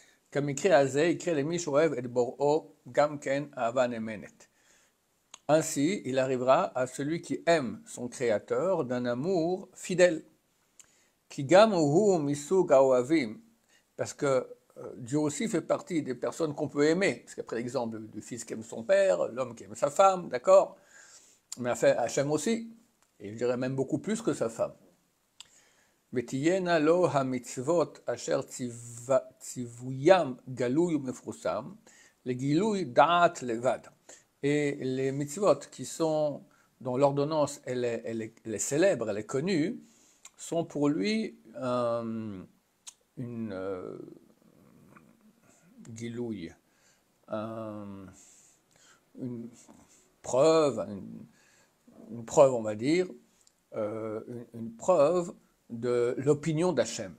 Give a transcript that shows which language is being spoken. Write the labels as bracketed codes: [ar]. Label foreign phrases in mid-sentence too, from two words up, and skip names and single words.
[fr] Ainsi, il arrivera à celui qui aime son Créateur d'un amour fidèle. Parce que Dieu aussi fait partie des personnes qu'on peut aimer. Parce qu'après l'exemple du fils qui aime son père, l'homme qui aime sa femme, d'accord? Mais Hachem aussi, et je dirais même beaucoup plus que sa femme. [he] ותהיינה לו המצוות אשר ציוויים גלוי ומפורסם, לגילוי דעת לבד. [fr] Et les mitzvot qui sont, dont l'ordonnance elle est célèbre, elle est connue, sont pour lui une gilouille, une preuve, on va dire, une preuve de l'opinion d'Hachem.